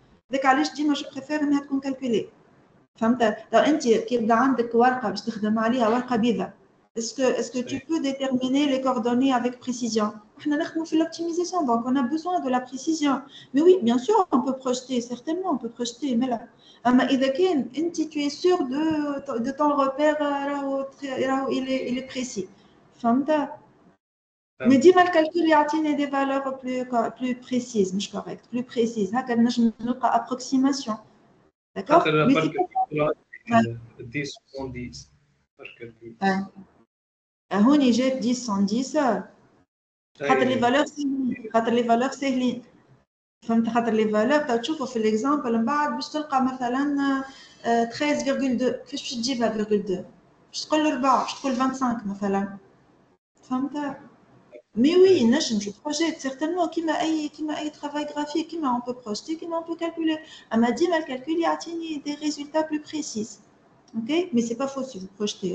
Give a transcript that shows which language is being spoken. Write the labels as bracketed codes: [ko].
[ar] داك علاش ديما جو بريفير انها تكون كالكولي فهمت لو انت كي يبدا عندك ورقه باش تخدم عليها ورقه بيضاء [fr] est-ce que tu peux déterminer les coordonnées avec précision [ar] احنا نخدموا في [fr] l'optimisation donc on a besoin de la précision mais oui bien sûr on peut projeter certainement on peut projeter mais là [ar] اما اذا كان انت [fr] tu es sûr de ton repère [ar] راهو [fr] il est précis [ar] فهمت [fr] Mais dis-moi le calcul y a des valeurs plus précises, مش correct, plus précises. [ar] هكا نجم نلقى approximation. [fr] D'accord? Mais c'est pas 10 70 [ar] هوني جات 10 110 خاطر لي فالور ساهلين، خاطر لي فالور ساهلين. فهمت؟ خاطر لي فالور تشوفوا في الاكزامبل من بعد باش تلقى مثلا 13.2 كيفاش باش تجيبها 0.2 باش تقول 4 باش تقول 25 مثلا. فهمت؟ [fr] Mais oui, je projette certainement [ar] كيما أي [fr] travail graphique, كيما on peut projeter, كيما on peut calculer. Elle m'a dit le calcul il y a des résultats plus précis. Ok? Mais c'est pas faux si vous projetez.